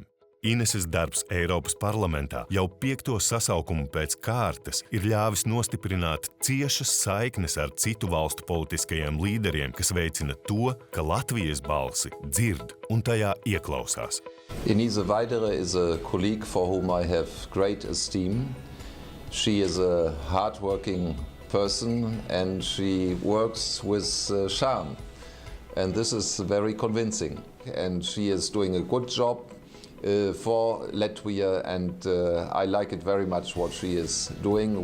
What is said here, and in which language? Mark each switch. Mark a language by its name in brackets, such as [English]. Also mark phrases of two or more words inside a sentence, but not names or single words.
[Latvian] Ineses darbs Eiropas parlamentā jau 5. sasaukumu pēc kārtas ir ļāvis nostiprināt ciešas saiknes ar citu valstu politiskajiem līderiem, kas veicina to, ka Latvijas balsi dzird un tajā ieklausās. [English] Inese Vaidere is a colleague for whom I have great esteem. She is a hard-working person and she works with charm. And this is very convincing. And she is doing a good job for Latvia, and I like it very much what she is doing.